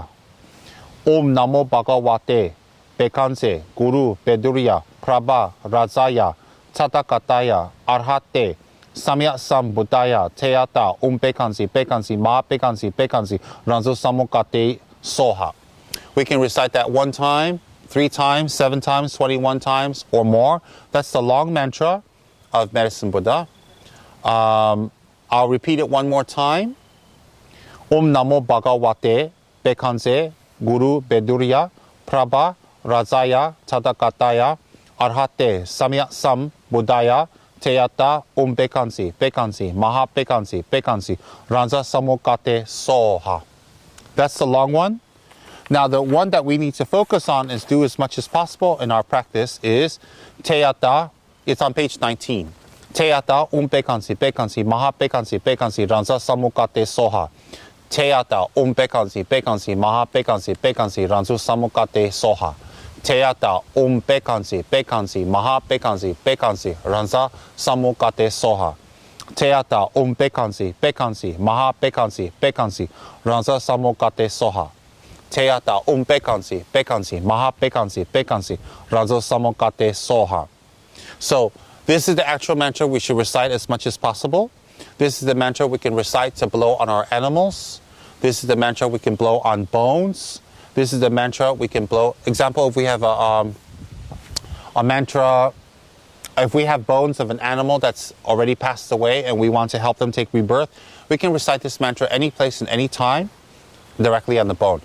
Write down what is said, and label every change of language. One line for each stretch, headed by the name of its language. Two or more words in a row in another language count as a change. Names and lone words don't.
Sanskrit: ॐ नमो भगवते भैषज्ये गुरु वैडूर्य प्रभ राजाय तथागताय अर्हते सम्यक् सम् बुद्धाय तद्यथा भैषज्ये महा भैषज्ये राज समुद्गते स्वाहा.
English: We can recite that 1 time, 3 times, 7 times, 21 times, or more. That's the long mantra of Medicine Buddha. I'll repeat it 1 more time.
Sanskrit: ॐ नमो भगवते भैषज्ये गुरु वैडूर्य प्रभ राजाय तथागताय अर्हते सम्यक् सम् बुद्धाय तद्यथा भैषज्ये, भैषज्ये, महा भैषज्ये, भैषज्ये, राज समुद्गते स्वाहा.
English: That's the long one. Now the one that we need to focus on is do as much as possible in our practice is Teata. It's on page 19.
Sanskrit: तद्यथा भैषज्ये, भैषज्ये, महा भैषज्ये, भैषज्ये, राज समुद्गते स्वाहा. तद्यथा भैषज्ये, भैषज्ये, महा भैषज्ये, भैषज्ये, राज समुद्गते स्वाहा. तद्यथा भैषज्ये, भैषज्ये, महा भैषज्ये, भैषज्ये, राज समुद्गते स्वाहा. तद्यथा भैषज्ये, भैषज्ये, महा भैषज्ये, भैषज्ये, राज समुद्गते स्वाहा. तद्यथा भैषज्ये, भैषज्ये, महा भैषज्ये, भैषज्ये, राज समुद्गते स्वाहा.
English: So this is the actual mantra we should recite as much as possible. This is the mantra we can recite to blow on our animals. This is the mantra we can blow on bones. This is the mantra we can blow. Example, if we have a mantra, if we have bones of an animal that's already passed away and we want to help them take rebirth, we can recite this mantra any place and any time directly on the bone.